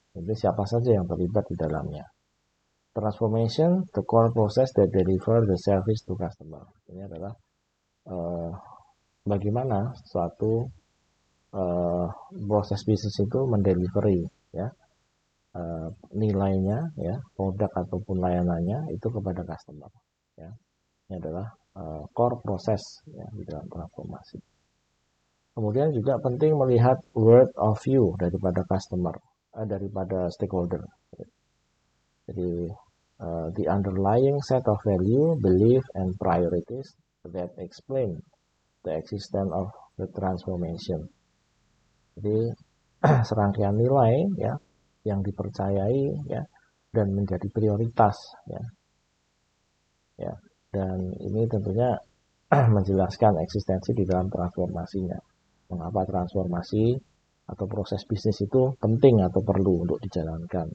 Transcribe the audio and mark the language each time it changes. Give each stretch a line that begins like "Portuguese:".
Indonesian: Jadi siapa saja yang terlibat di dalamnya.
English: Transformation, the core process that deliver the service to customer.
Indonesian: Ini adalah bagaimana suatu proses bisnis itu mendelivery ya nilainya ya, produk ataupun layanannya itu kepada customer ya. Ini adalah core proses ya di dalam transformasi. Kemudian juga penting melihat word of view daripada customer, daripada stakeholder. Jadi
English: the underlying set of value, belief, and priorities that explain the existence of the transformation.
Indonesian: Jadi serangkaian nilai ya yang dipercayai ya dan menjadi prioritas ya. Ya. Dan ini tentunya menjelaskan eksistensi di dalam transformasinya. Mengapa transformasi atau proses bisnis itu penting atau perlu untuk dijalankan.